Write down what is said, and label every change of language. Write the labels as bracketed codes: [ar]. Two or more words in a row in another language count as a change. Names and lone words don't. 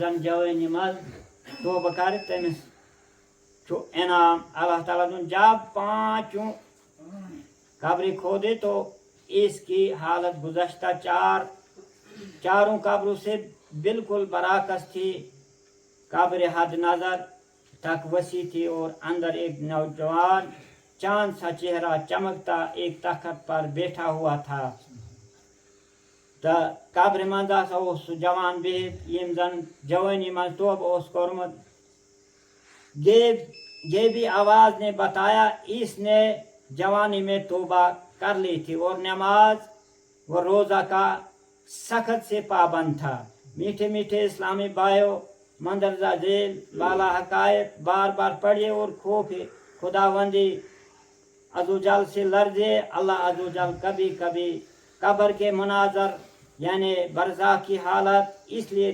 [ks] زن جوانی منٛز توبہ کرِ تٔمِس چھُ انعام اللہ تعالیٰ دُن جب [ur] پانچوں قبریں کھودے تو اس کی حالت گزشتہ چاروں قبروں سے بالکل برعکس تھی قبر حد نظر تک وسیع تھی اور اندر ایک نوجوان چاند سا چہرہ چمکتا ایک تخت پر بیٹھا ہوا تھا تو [ks] قبر منٛز ہسا اوس سُہ جوان بِہِتھ ییٚمۍ زن جوانی منٛز توبہٕ اوس کوٚرمُت [ur] گیبی آواز نے بتایا اس نے جوانی میں توبہ کر لی تھی اور نماز و روزہ کا سخت سے پابند تھا میٹھے میٹھے اسلامی بھائیوں مندرجہ ذیل بالا حقائق بار بار پڑھیے اور خوف خداوندی عزوجل سے لرزے اللہ عزوجل کبھی کبھی قبر کے مناظر یعنی برزخ کی حالت اس لیے